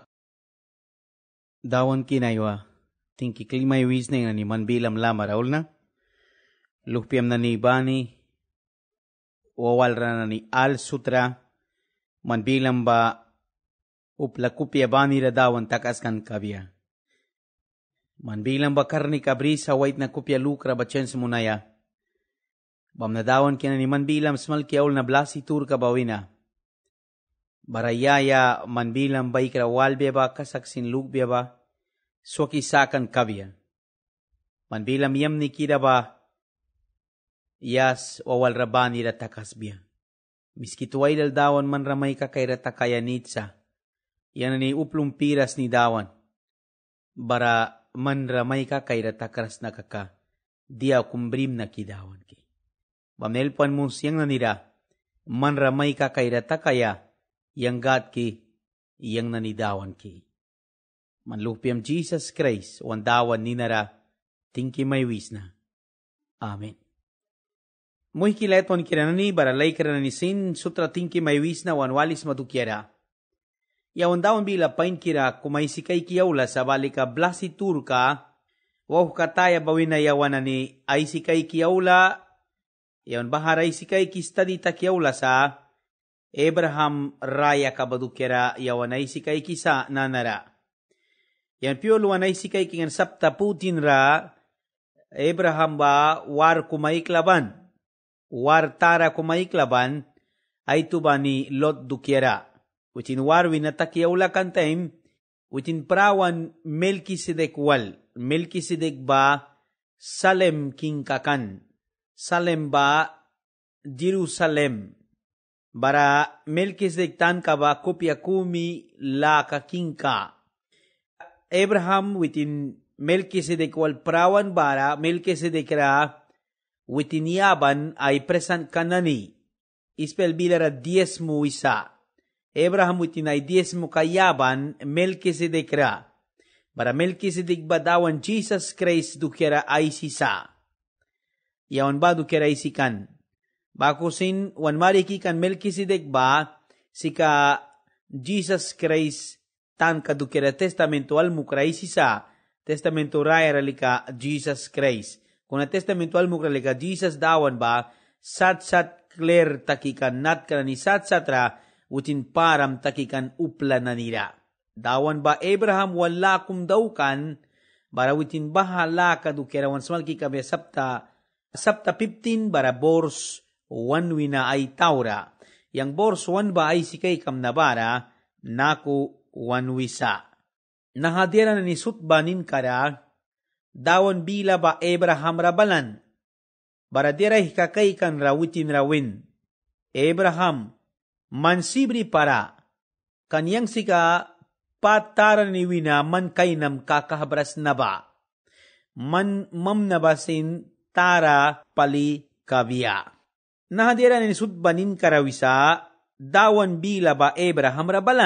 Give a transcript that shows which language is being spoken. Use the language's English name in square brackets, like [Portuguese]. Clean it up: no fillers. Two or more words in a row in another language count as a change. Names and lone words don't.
[Mískito] Dawan kinaywa, tingki klimay wisneng na ni manbilam lama raul na. Lukpiam na ni Bani, wawal na ni Al Sutra, manbilam ba uplakupya Bani ra dawan takas kan kabya. Manbilam ba karni kabri sa white na kupya lukra ba chance munaya. Bam na dawan kina ni manbilam smal kiaul na blasi Turka bawina. Barayaya manbilang ba ikrawalbya ba kasaksin lugbya ba swakisakan kabya. Manbilang yam ni kida ba yas wawal rabani ratakasbya. Miskituay dal dawan man ramay kakay ratakayanitsa. Yan ni uplong piras ni dawan. Bara man ramay kakay ratakaras na kaka. Dia kumbrim na kidawan ki. Bamnelpan mo siyang nanira. Man ramay kakay ratakaya. Yang gat ki, yang nanidawan ki. Manlupiam Jesus Christ, wan dawan ninara, tingki may wis na. Amen. Muy kileton kiranani, baralay kiranani sin, sutra tingki may wis na, wan walis matukyara. Yawan dawan bila pain kira, kumaysikay kiyaula sa balika blasi Turka, waw kataya bawin na yawan ni ay sikay kiyaula, yawan baharay sikay kistadita kiyaula sa, Abraham raya kabadukera yawanay sikay kisa nanara. Yan piyo luwanay sikay kingan sapta putin ra, Abraham ba war kumaiklaban, war tara kumaiklaban, ay tuba ni Lot dukera. Utin war winatakiyaula kan time, utin prawan Melkisedek wal. Melkisedek ba Salem kingkakan. Salem ba Jerusalem. Bara Melkisedek tan ka ba kopya kumi la kakingka. Abraham within Melkisedek wal prawan bara Melkisedek ra within yaban ay present kanani. Ispel bilara 10 mo isa. Abraham within ay 10 mo kayaban Melkisedek ra. Bara Melkisedek ba dawan Jesus Christ dukera ay sisa. Yawan ba dukera isikan. Bakusin, wan mariki kan Melkisedek ba, sika Jesus Christ tan kadukira testamento almukray sisa, testamento raya ralika Jesus Christ. Kung na testamento almukray ralika Jesus dawan ba, sat-sat clear takikan nat ka ni sat-sat ra, utin param takikan upla na nila. Dawan ba Abraham wala kum daw kan, bara utin bahala kadukira wan smalki kabe sapta 15 bara bors, wan wina ay taura. Yang bors wan ba ay sikay kam nabara, naku wan wisa. Nahadira na ni sutbanin kara, dawan bila ba Abraham rabalan. Baradiray kakay kan rawitin rawin. Abraham, mansibri para, kanyang sika pataran ni wina man kainam kakahabras na ba. Man mamnabasin tara pali kabya. Nahadira ni sutbanin karawisa, dawan bila ba Abraham rabalan.